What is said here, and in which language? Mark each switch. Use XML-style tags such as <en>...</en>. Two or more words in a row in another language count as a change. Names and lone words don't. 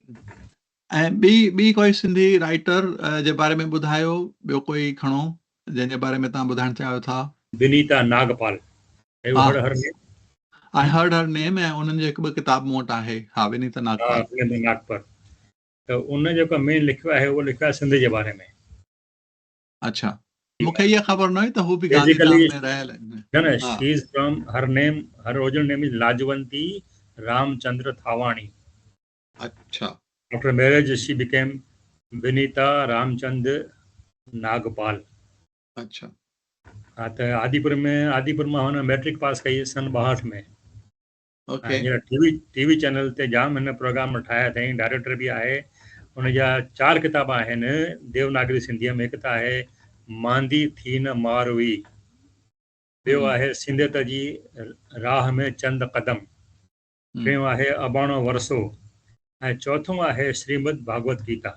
<sd>ऐं ॿी कोई सिंधी राइटर जे बारे में ॿुधायो, ॿियो कोई खणो जंहिंजे बारे में तव्हां ॿुधाइण चाहियो था? विनीता नागपाल। हा,</sd> <en>Her name? I heard her name,</en> <sd>ऐं उन्हनि जो हिकु ॿ किताब मूं वटि आहे। हा, विनीता नागपाल। नागपाल। त उन जेको मेन लिखियो आहे उहो लिखियो आहे सिंध जे बारे में। अच्छा, मूंखे इहा ख़बर न हुई त हू बि बेसिकली गांधीधाम में रहियल आहिनि। न हा,</sd> <en>She is from her name, her original name is Lajwanti Ramchandra Thawani.</en> <sd>अच्छा,</sd> <en>After marriage she became Vinita Ramchandra Nagpal.</en> <sd>अच्छा, हा, त आदिपुर मां हुन मैट्रिक पास कई सन 62 में। ओके। हींअर</sd> <en>TV channel</en> <sd>ते जाम हिन प्रोग्राम ठाहिया अथई, डायरेक्टर बि आहे। हुनजा 4 किताब आहिनि देवनागरी सिंधीअ में। हिकु त आहे मांदी थी न मार हुई, ॿियो आहे सिंधियत जी राह में चंद क़दम, टियों आहे अबाणो वरसो, ऐं चौथों आहे श्रीमद भागवत गीता।</sd>